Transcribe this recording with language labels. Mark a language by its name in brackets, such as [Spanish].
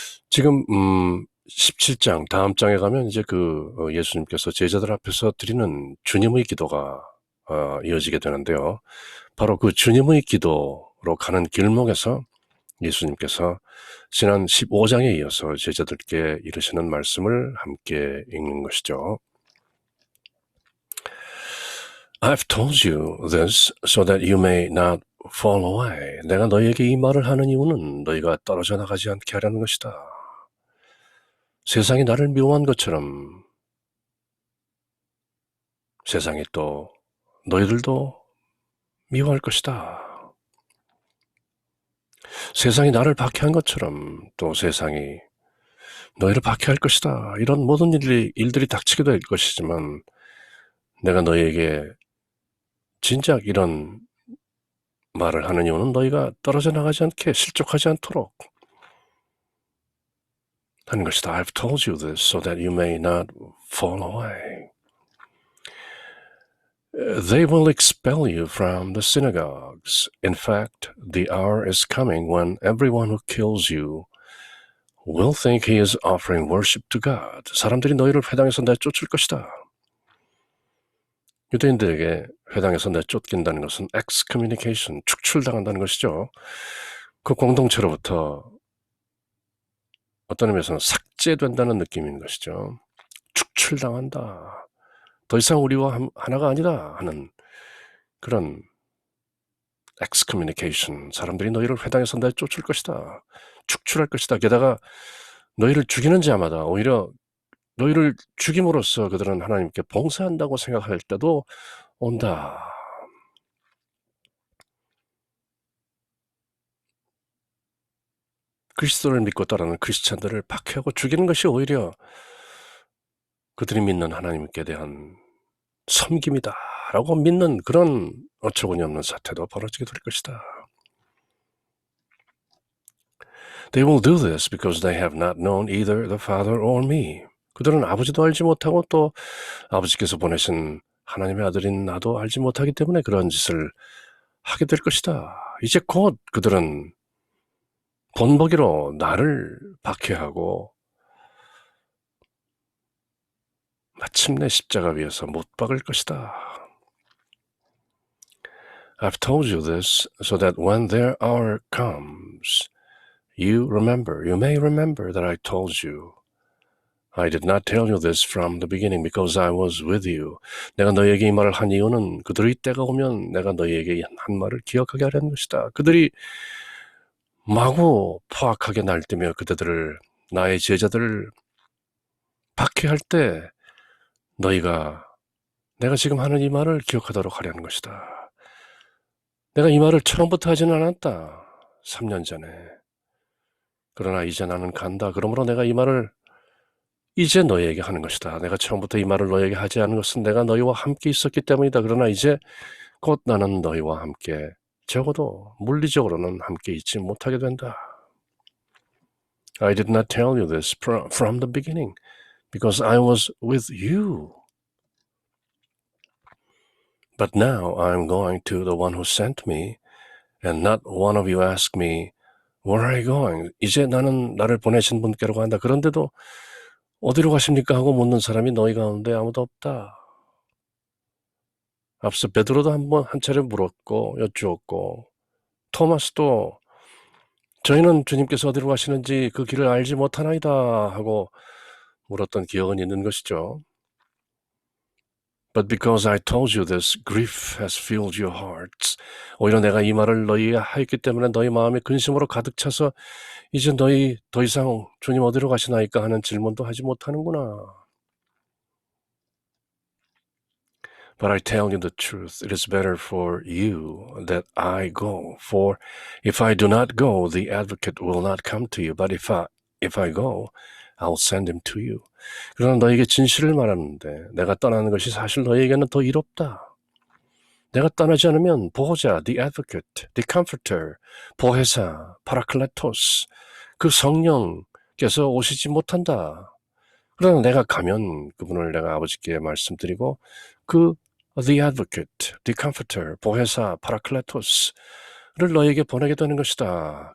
[Korean] 지금 17장 다음 장에 가면 이제 예수님께서 제자들 앞에서 드리는 주님의 기도가 이어지게 되는데요. 바로 그 주님의 기도로 가는 길목에서 예수님께서 지난 15장에 이어서 제자들께 이르시는 말씀을 함께 읽는 것이죠. [English] I've told you this so that you may not fall away. [Korean] 내가 너희에게 이 말을 하는 이유는 너희가 떨어져 나가지 않게 하려는 것이다. 세상이 나를 미워한 것처럼 세상이 또 너희들도 미워할 것이다. 세상이 나를 박해한 것처럼 또 세상이 너희를 박해할 것이다. 이런 모든 일들이 닥치게 될 것이지만 내가 너희에게 진작 이런 말을 하는 이유는 너희가 떨어져 나가지 않게 실족하지 않도록 하는 것이다. [English] I've told you this so that you may not fall away. They will expel you from the synagogues. In fact, the hour is coming when everyone who kills you will think he is offering worship to God. [Korean] 사람들이 너희를 회당에서 내쫓을 것이다. 유대인들에게 회당에서 내쫓긴다는 것은 excommunication, 축출당한다는 것이죠. 그 공동체로부터 어떤 의미에서는 삭제된다는 느낌인 것이죠. 축출당한다. 더 이상 우리와 하나가 아니다 하는 그런 excommunication, 사람들이 너희를 회당에서 내쫓을 것이다. 축출할 것이다. 게다가 너희를 죽이는 자마다 오히려 너희를 죽임으로써 그들은 하나님께 봉사한다고 생각할 때도 온다. 그리스도를 믿고 따르는 크리스찬들을 박해하고 죽이는 것이 오히려 그들이 믿는 하나님께 대한 섬김이다 라고 믿는 그런 어처구니 없는 사태도 벌어지게 될 것이다. [English] They will do this because they have not known either the Father or me. [Korean] 그들은 아버지도 알지 못하고 또 아버지께서 보내신 하나님의 아들인 나도 알지 못하기 때문에 그런 짓을 하게 될 것이다. 이제 곧 그들은 본보기로 나를 박해하고 마침내 십자가 위에서 못 박을 것이다. [English] I've told you this so that when their hour comes, you may remember that I told you. I did not tell you this from the beginning because I was with you. [Korean] 내가 너희에게 이 말을 한 이유는 그들의 때가 오면 내가 너희에게 한 말을 기억하게 하려는 것이다. 그들이 마구 포악하게 날뛰며 그들을 나의 제자들을 박해할 때 너희가 내가 지금 하는 이 말을 기억하도록 하려는 것이다. 내가 이 말을 처음부터 하지는 않았다. 3년 전에. 그러나 이제 나는 간다. 그러므로 내가 이 말을 이제 너희에게 하는 것이다. 내가 처음부터 이 말을 너희에게 하지 않은 것은 내가 너희와 함께 있었기 때문이다. 그러나 이제 곧 나는 너희와 함께 적어도 물리적으로는 함께 있지 못하게 된다. [English] I did not tell you this from the beginning because I was with you. But now I'm going to the one who sent me and not one of you asked me, where are you going? [Korean] 이제 나는 나를 보내신 분께로 간다. 그런데도 어디로 가십니까? 하고 묻는 사람이 너희 가운데 아무도 없다. 앞서 베드로도 한 차례 물었고 여쭈었고 토마스도 저희는 주님께서 어디로 가시는지 그 길을 알지 못하나이다 하고 물었던 기억은 있는 것이죠. [English] But because I told you this, grief has filled your hearts. [Korean] 오히려 내가 이 말을 너희에게 하였기 때문에 너희 마음이 근심으로 가득 차서 이제 너희 더 이상 주님 어디로 가시나이까 하는 질문도 하지 못하는구나. [English] But I tell you the truth, it is better for you that I go. For if I do not go, the advocate will not come to you. But if I go, I'll send him to you. [Korean] 그러나 너에게 진실을 말하는데 내가 떠나는 것이 사실 너에게는 더 이롭다. 내가 떠나지 않으면 보호자, [English] the advocate, the comforter, [Korean] 보혜사, 파라클레토스, 그 성령께서 오시지 못한다. 그러나 내가 가면 그분을 내가 아버지께 말씀드리고 [English] the advocate, the comforter, [Korean] 보혜사, 파라클레토스를 너에게 보내게 되는 것이다.